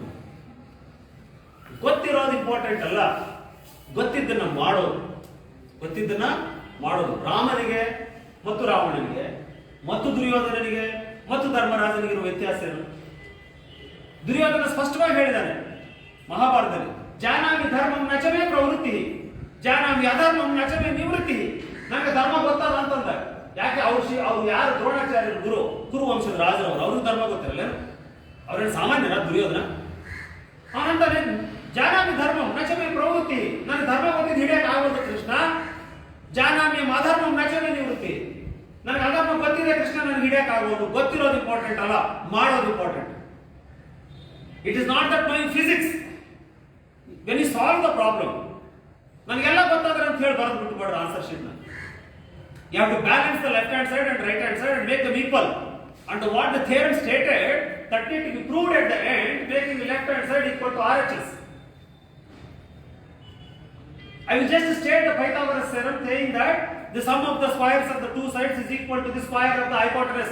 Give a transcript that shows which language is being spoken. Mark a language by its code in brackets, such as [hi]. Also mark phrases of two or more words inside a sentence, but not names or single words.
[kn] ಗೊತ್ತಿರೋದು ಇಂಪಾರ್ಟೆಂಟ್ ಅಲ್ಲ, ಗೊತ್ತಿದ್ದನ್ನ ಮಾಡೋದು. ರಾಮನಿಗೆ ಮತ್ತು ರಾವಣನಿಗೆ ಮತ್ತು ದುರ್ಯೋಧನನಿಗೆ ಮತ್ತು ಧರ್ಮರಾಜನಿಗೆ ಇರುವ ವ್ಯತ್ಯಾಸ ಏನು? ದುರ್ಯೋಧನ ಸ್ಪಷ್ಟವಾಗಿ ಹೇಳಿದ್ದಾನೆ ಮಹಾಭಾರತದಲ್ಲಿ, [sa] ಜಾನಾಮಿ ಧರ್ಮಂ ನಚಮೇ ಪ್ರವೃತ್ತಿ, ಜಾನಾಮಿ ಅಧರ್ಮಂ ನಚಮೇ ನಿವೃತ್ತಿ. [kn] ನನಗೆ ಧರ್ಮ ಗೊತ್ತಲ್ಲ ಅಂತಂದ. ಯಾಕೆ? ಅವ್ರು ಯಾರು? ದ್ರೋಣಾಚಾರ್ಯರು, ಕುರು ವಂಶದ ರಾಜರವರು. ಅವ್ರಿಗೆ ಧರ್ಮ ಗೊತ್ತಿರಲ್ಲ. ಅವ್ರೇನು ಸಾಮಾನ್ಯನ ದುರ್ಯೋಧನ? ಅವನಂತಾನೆ [sa] ಜಾನಾಮಿ ಧರ್ಮಂ ನಚಮೇ ಪ್ರವೃತ್ತಿ. [kn] ನನಗೆ ಧರ್ಮ ಗೊತ್ತಿದ್ದು ಹಿಡಿಯಕ್ಕೆ ಆಗೋದು ಕೃಷ್ಣ. [sa] ಜಾನಾಮ್ಯಂ ಅಧರ್ಮಂ ನಚನ ನಿವೃತ್ತಿ. [kn] ನನಗೆ ಅಧರ್ಮ ಗೊತ್ತಿದೆ ಕೃಷ್ಣ, ನನಗೆ ಹಿಡಿಯಕ್ಕಾಗೋದು. ಗೊತ್ತಿರೋದು ಇಂಪಾರ್ಟೆಂಟ್ ಅಲ್ಲ, ಮಾಡೋದು ಇಂಪಾರ್ಟೆಂಟ್. [en] It is not that knowing physics when you solve the problem. [kn] ನನಗೆಲ್ಲ ಗೊತ್ತಾದ್ರೆ ಅಂತ ಹೇಳಿ ಬರೆದು ಬಿಟ್ಬಿಡ್ರಿ [en] answer sheet [kn] ನ. [en] You have to balance the left hand side and right hand side and make them equal. And what the theorem stated, that need to be proved at the end, making the left hand side equal to RHS. I will just state the Pythagoras theorem saying that the sum of the squares of the two sides is equal to the square of the hypotenuse.